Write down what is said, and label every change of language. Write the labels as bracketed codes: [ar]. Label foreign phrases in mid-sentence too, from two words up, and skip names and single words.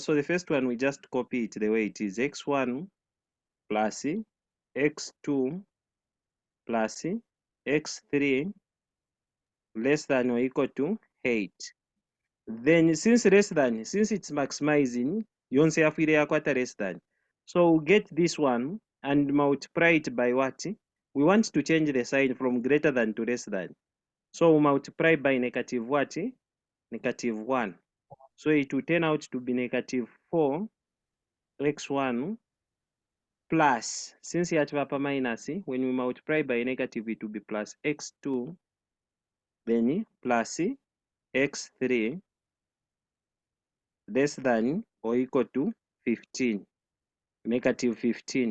[en] So the first one, we just copy it the way it is. x1 plus x2 plus x3 less than or equal to 8. Then since it's maximizing, [bem] yonse yafire yakwata [en] less than. So we'll get this one and multiply it by what? We want to change the sign from greater than to less than. So we'll multiply by negative what? Negative 1. So it will turn out to be negative 4x1 plus, since you have a minus, when we multiply by negative, it will be plus x2, then plus x3 less than or equal to 15, negative 15.